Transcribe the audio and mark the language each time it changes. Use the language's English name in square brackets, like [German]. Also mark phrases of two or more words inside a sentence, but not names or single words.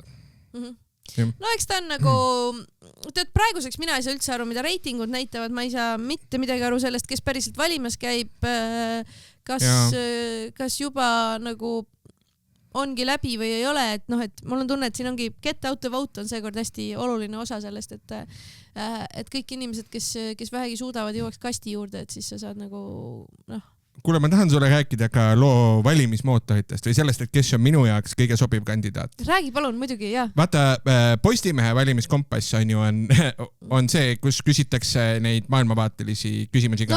[Estonian] No eks ta on nagu, tead praeguseks mina ei saa üldse aru, mida reitingud näitavad, ma ei saa mitte midagi aru sellest, kes päriselt valimas käib, kas juba nagu ongi läbi või ei ole, et noh, et mul on tunne, et siin ongi [English] get out the vote [Estonian] on seekord hästi oluline osa sellest, et kõik inimesed, kes vähegi suudavad, jõuaks kasti juurde, et siis sa saad nagu noh. Kuule, ma tahan sulle rääkida ka loo valimismootoritest või sellest, et kes on minu jaoks kõige sobiv kandidaat. Räägi palun, muidugi, jah. Vaata, Postimehe valimiskompass on ju on see, kus küsitakse neid maailmavaatelisi küsimusi ka.